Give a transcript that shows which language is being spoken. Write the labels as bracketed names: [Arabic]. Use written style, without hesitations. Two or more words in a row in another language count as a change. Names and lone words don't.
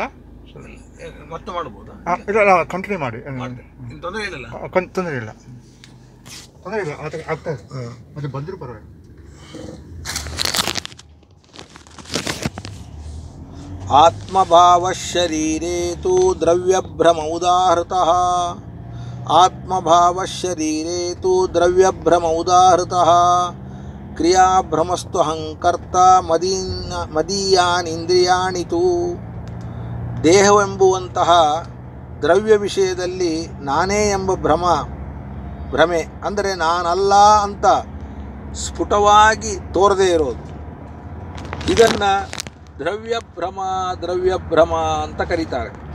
[Kannada] ಮತ್ತೆ ಮಾಡ್ಬೋದಾ? ಇಲ್ಲ, ಕಂಟಿನ್ಯೂ ಮಾಡಿ. ತೊಂದರೆ ಇಲ್ಲ, ತೊಂದರೆ ಇಲ್ಲ, ತೊಂದರೆ ಇಲ್ಲ, ಆಗ್ತದೆ. ಅದು ಬಂದರೂ ಪರವಾಗಿಲ್ಲ. [Sanskrit] ಆತ್ಮಭಾವ ಶರೀರೇ ತು ದ್ರವ್ಯಭ್ರಮ ಉದಾಹೃತಃ. ಆತ್ಮಭಾವ ಶರೀರೇ ತು ದ್ರವ್ಯಭ್ರಮ ಉದಾಹೃತಃ. ಕ್ರಿಯಾಭ್ರಮಸ್ತು ಅಹಂಕರ್ತ ಮದೀಯಾನಿಂದ್ರಿಯಾಣಿ ತು. [Kannada] ದೇಹವೆಂಬುವಂತಹ ದ್ರವ್ಯ ವಿಷಯದಲ್ಲಿ ನಾನೇ ಎಂಬ ಭ್ರಮೆ ಅಂದರೆ ನಾನಲ್ಲ ಅಂತ ಸ್ಫುಟವಾಗಿ ತೋರದೇ ಇರೋದು, ಇದನ್ನು ದ್ರವ್ಯಭ್ರಮ ಅಂತ ಕರೀತಾರೆ.